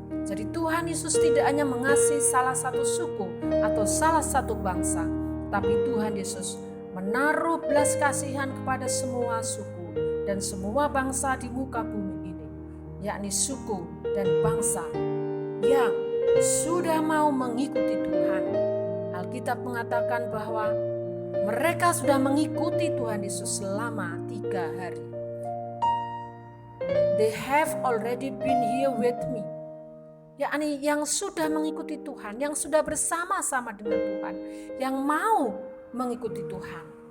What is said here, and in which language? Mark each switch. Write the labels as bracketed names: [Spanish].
[Indonesian] Jadi Tuhan Yesus tidak hanya mengasihi salah satu suku atau salah satu bangsa, tapi Tuhan Yesus menaruh belas kasihan kepada semua suku dan semua bangsa di muka bumi ini, yakni suku dan bangsa yang sudah mau mengikuti Tuhan. Alkitab mengatakan bahwa mereka sudah mengikuti Tuhan Yesus selama 3 hari. [English] They have already been here with me. [Indonesian] Yakni yang sudah mengikuti Tuhan, yang sudah bersama-sama dengan Tuhan, yang mau mengikuti Tuhan.